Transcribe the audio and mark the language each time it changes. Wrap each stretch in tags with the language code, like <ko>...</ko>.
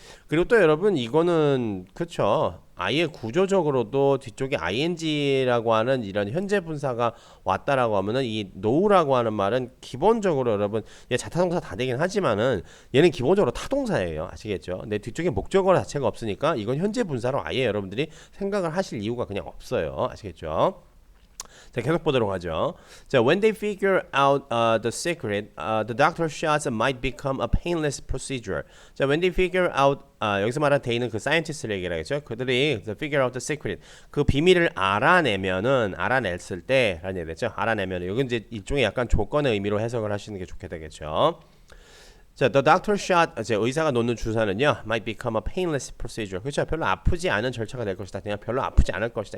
<ko>그리고 또 여러분 이거는 그쵸 아예 구조적으로도 뒤쪽에 ing라고 하는 이런 현재 분사가 왔다라고 하면은 이 know라고 하는 말은 기본적으로 여러분 얘 자타동사 다 되긴 하지만은 얘는 기본적으로 타동사예요. 아시겠죠? 근데 뒤쪽에 목적어 자체가 없으니까 이건 현재 분사로 아예 여러분들이 생각을 하실 이유가 그냥 없어요. 아시겠죠? 자, 계속 보도록 하죠.</ko> <en>자, when they figure out the secret, the doctor shots might become a painless procedure.</en> <ko>자, when they figure out 여기서 말한 they는 그 scientist를 얘기하겠죠. 그들이 the figure out the secret 그 비밀을 알아냈을 때라는 얘기겠죠. 알아내면 이건 이제 일종의 약간 조건의 의미로 해석을 하시는 게 좋게 되겠죠. 자, the doctor shot, 이제 의사가 놓는 주사는요, might become a painless procedure. 그렇죠? 별로 아프지 않은 절차가 될 것이다. 그냥 별로 아프지 않을 것이다.</ko>